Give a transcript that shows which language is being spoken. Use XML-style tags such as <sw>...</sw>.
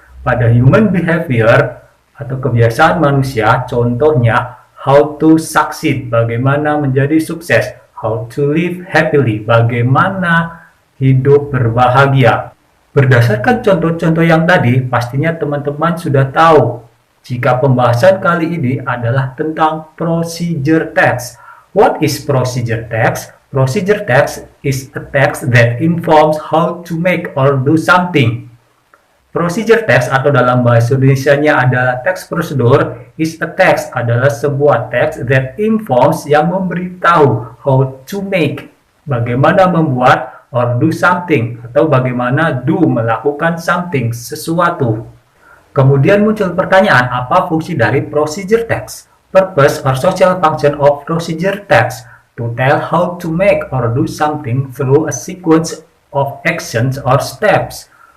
<id>Pada human behavior atau kebiasaan manusia, contohnya</id> <en>how to succeed,</en> <id>bagaimana menjadi sukses.</id> <en>How to live happily,</en> <id>bagaimana hidup berbahagia. Berdasarkan contoh-contoh yang tadi, pastinya teman-teman sudah tahu jika pembahasan kali ini adalah tentang procedure text.</id> <en>What is procedure text? Procedure text is a text that informs how to make or do something.</en> <id>Procedure text atau dalam bahasa Indonesianya adalah teks prosedur,</id> <en>is a text</en> <id>adalah sebuah teks</id> <en>that informs</en> <id>yang memberitahu</id> <en>how to make,</en> <id>bagaimana membuat,</id> <en>or do something,</en> <id>atau bagaimana</id> <en>do,</en> <id>melakukan</id> <en>something,</en> <id>sesuatu. Kemudian muncul pertanyaan, apa fungsi dari procedure text?</id> <en>Purpose or social function of procedure text to tell how to make or do something through a sequence of actions or steps.</en>